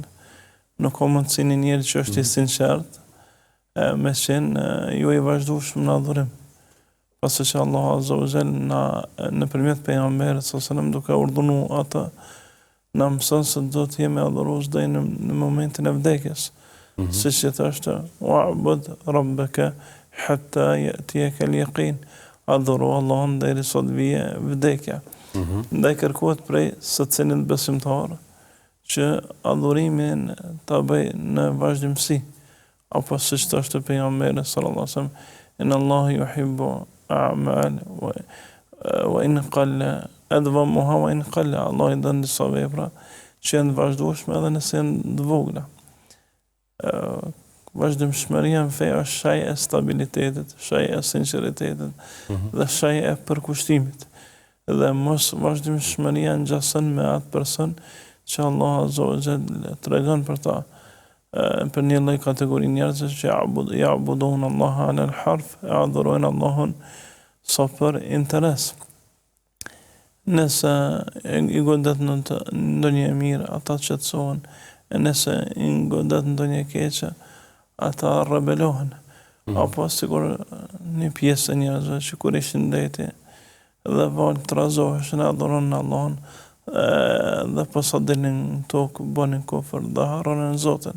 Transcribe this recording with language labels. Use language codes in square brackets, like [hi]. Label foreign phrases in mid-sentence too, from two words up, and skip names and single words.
[sq] Nuk ka mundësi një njeri që është i sinqert me qenë jo i vazhdueshëm në adhurim. Pasi që Allah [ar] عز وجل [sq] nëpërmjet pejgamberit [ar] صلى الله عليه وسلم [sq] duke urdhëruar atë na mëson se do të jemi adhurues deri në momentin e vdekjes. Siç i thoshte: [ar] "واعبد ربك حتى يأتيك اليقين." [sq] Adhuro Allahun deri sa të vijë vdekja. Ndaj kërkohet prej secilit besimtar që adhurimin ta bëj në vazhdimsi. Apo siç thoshte pejgamberi [ar] صلى الله عليه وسلم إن الله يحب أعمال وإن قل أدومها وإن قل." [sq] Allah i don disa vepra që janë vazhdueshme edhe nëse janë të vogla. Vazhdimshmëria në fe është shaj e stabilitetit, shaj e sinqeritetit dhe shaj e përkushtimit. Dhe mos vazhdimshmëria ngjason me atë person që Allah [ar] عز وجل [sq] tregon për ta. Për një lloj kategori njerëzve që [ar] يعبدون الله على الحرف, [sq] adhurojnë Allahun sa për interes. Nëse i godet në ndonjë e mirë, ata qetësohen, e nëse i godet në ndonjë e keqe, ata rebelohen. Apo sikur një pjesë e njerëzve që kur ishin ndeti dhe valë të razoheshin, adhuronin Allahun dhe posa dilnin në tokë, bënin kufër dhe harronin Zotin.